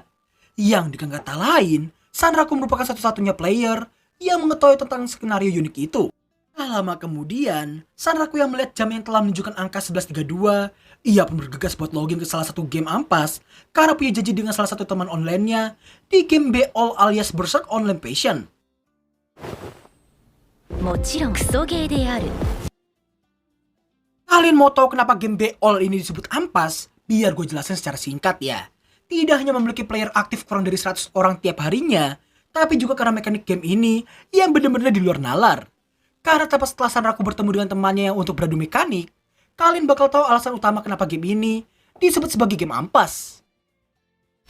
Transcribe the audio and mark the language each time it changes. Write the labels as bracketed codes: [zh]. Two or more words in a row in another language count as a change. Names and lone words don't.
[id] Yang dengan kata lain, Sanraku merupakan satu-satunya player yang mengetahui tentang skenario unik itu. Tak lama kemudian, Sanraku yang melihat jam yang telah menunjukkan angka 11.32, ia pun bergegas buat login ke salah satu game ampas karena punya janji dengan salah satu teman online-nya di game BOL alias Berserk Online Passion. [ja] もちろんクソゲーである [id] Kalian mau tahu kenapa game BOL ini disebut ampas? Biar gue jelasin secara singkat ya. Tidak hanya memiliki player aktif kurang dari 100 orang tiap harinya, tapi juga karena mekanik game ini yang benar-benar di luar nalar. Karena tepat setelah Sanraku bertemu dengan temannya untuk beradu mekanik, kalian bakal tahu alasan utama kenapa game ini disebut sebagai game ampas.